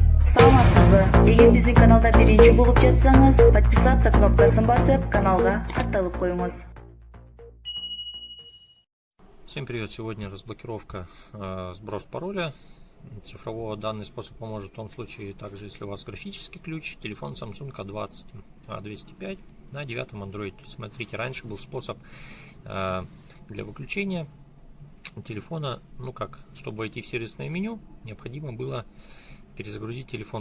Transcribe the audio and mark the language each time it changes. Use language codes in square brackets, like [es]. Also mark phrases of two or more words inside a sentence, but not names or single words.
[ky] Саламатсызбы? Эгер биздин каналда биринчи болуп жатсаңыз, подписаться кнопкасын басып, каналга катталып коюңуз. [ru] Всем привет! Сегодня разблокировка сброс пароля цифрового. Данный способ поможет в том случае, также если у вас графический ключ, телефон Samsung A20 A205 на 9 Android. Смотрите, раньше был способ для выключения телефона, чтобы войти в сервисное меню, необходимо было перезагрузить телефон.